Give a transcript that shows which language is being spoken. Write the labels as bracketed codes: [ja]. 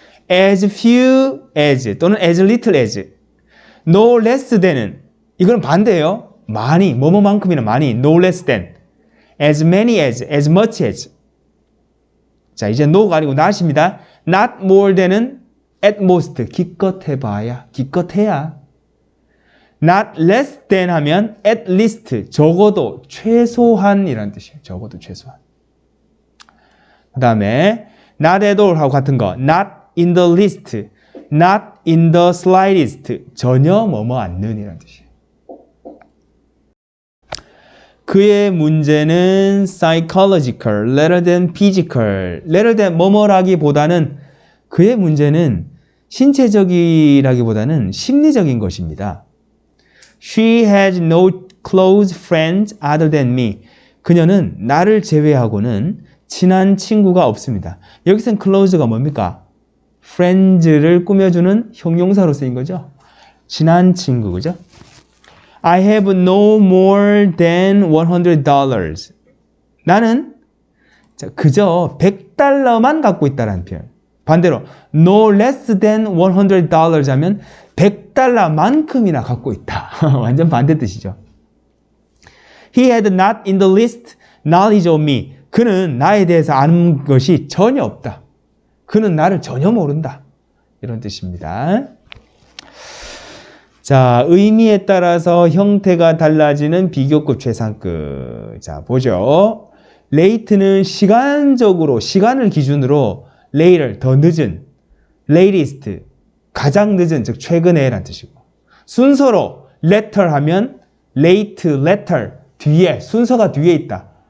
[en] as few as 또는 as little as. [ko] no less than은 이건 반대예요. 많이, 뭐뭐만큼이나 많이. [en] no less than. as many as, as much as. [ko] 자, 이제 no가 아니고 not입니다. [en] not more than은 at most, [ko] 기껏해봐야, 기껏해야. not less than 하면 at least, 적어도, 최소한이라는 뜻이에요. 적어도 최소한. 그 다음에 [en] not at all 하고 같은 거 not in the least, not in the slightest. [ko] 전혀 뭐뭐 않는 이라는 뜻이에요. 그의 문제는 [en] psychological rather than physical. [ko] rather than 뭐뭐라기보다는 그의 문제는 신체적이라기보다는 심리적인 것입니다. [en] She has no close friends other than me. [ko] 그녀는 나를 제외하고는 친한 친구가 없습니다. 여기서는 close가 뭡니까? friends를 꾸며주는 형용사로 쓰인 거죠. 친한 친구, 그죠? [en] I have no more than $100. [ko] 나는 그저 $100만 갖고 있다라는 표현. 반대로 [en] no less than $100 [ko] 하면 $100만큼이나 갖고 있다. 완전 반대 뜻이죠. [en] He had not in the least knowledge of me. [ko] 그는 나에 대해서 아는 것이 전혀 없다. 그는 나를 전혀 모른다. 이런 뜻입니다. 자, 의미에 따라서 형태가 달라지는 비교급 최상급. 자, 보죠. late는 시간적으로, 시간을 기준으로 later, 더 늦은, latest, 가장 늦은, 즉 최근에 라는 뜻이고, 순서로 later 하면 late, later, 뒤에, 순서가 뒤에 있다.